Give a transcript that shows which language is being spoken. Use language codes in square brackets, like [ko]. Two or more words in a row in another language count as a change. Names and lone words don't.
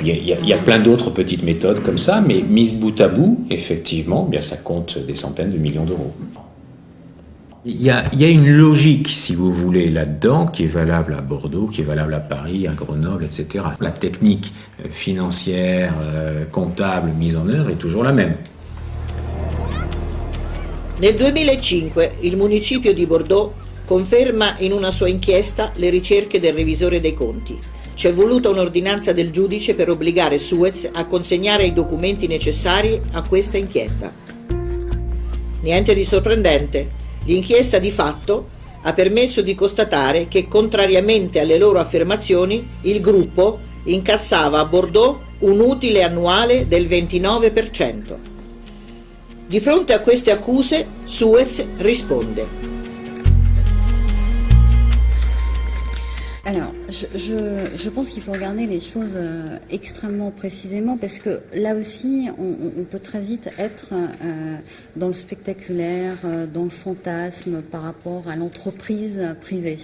[fr] Il y a plein d'autres petites méthodes comme ça, mais mises bout à bout, effectivement, ça compte des centaines de millions d'euros. Il y a une logique, si vous voulez, là-dedans, qui est valable à Bordeaux, qui est valable à Paris, à Grenoble, etc. La technique financière, comptable, mise en œuvre est toujours la même. [it] Nel 2005 il municipio di Bordeaux conferma in una sua inchiesta le ricerche del revisore dei conti. C'è voluta un'ordinanza del giudice per obbligare Suez a consegnare i documenti necessari a questa inchiesta. Niente di sorprendente. L'inchiesta di fatto ha permesso di constatare che, contrariamente alle loro affermazioni, il gruppo incassava a Bordeaux un utile annuale del 29%. Di fronte a queste accuse, Suez risponde. [fr] Alors, je pense qu'il faut regarder les choses extrêmement précisément parce que là aussi, on peut très vite être dans le spectaculaire, dans le fantasme par rapport à l'entreprise privée.